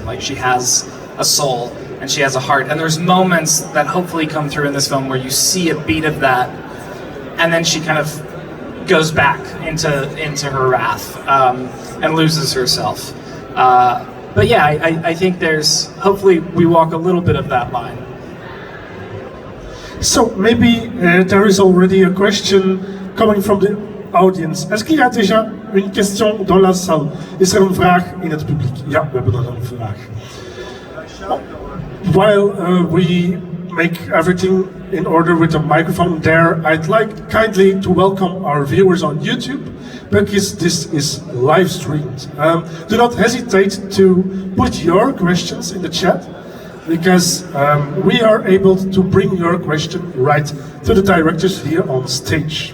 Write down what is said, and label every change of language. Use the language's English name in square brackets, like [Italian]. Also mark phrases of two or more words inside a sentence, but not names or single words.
[English] Like, she has a soul and she has a heart. And there's moments that hopefully come through in this film where you see a beat of that, and then she kind of goes back into her wrath and loses herself. But yeah, I think hopefully we walk a little bit of that line. So maybe there is already a question coming from the audience. [French] Est-ce qu'il y a déjà une question dans la salle? [Dutch] Is er een vraag in het publiek? Ja, we hebben nog een vraag. [English] While we make everything in order with the microphone there, I'd like kindly to welcome our viewers on YouTube, because this is live streamed. Do not hesitate to put your questions in the chat, because we are able to bring your question right to the directors here on stage.